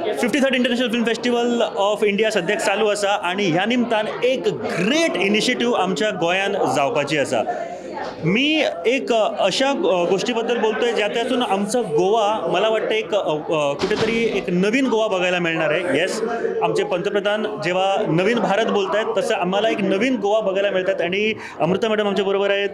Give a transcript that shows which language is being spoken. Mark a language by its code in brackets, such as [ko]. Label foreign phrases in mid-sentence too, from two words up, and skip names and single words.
[kok] 53rd इंटरनॅशनल फिल्म फेस्टिवल ऑफ इंडिया सद्याक चालू आसा आणि ह्या निमतान एक [en] great initiative [kok] आमच्या गोंयान जावपाची आसा। [mr] मी एक अशा गोष्टीबद्दल बोलतोय ज्यातून आमचं गोवा मला वाटतं एक कुठेतरी एक नवीन गोवा बघायला मिळणार आहे। येस, आमचे पंतप्रधान जेव्हा नवीन भारत बोलत आहेत तसं आम्हाला एक नवीन गोवा बघायला मिळतात आणि अमृता मॅडम आमच्या बरोबर आहेत।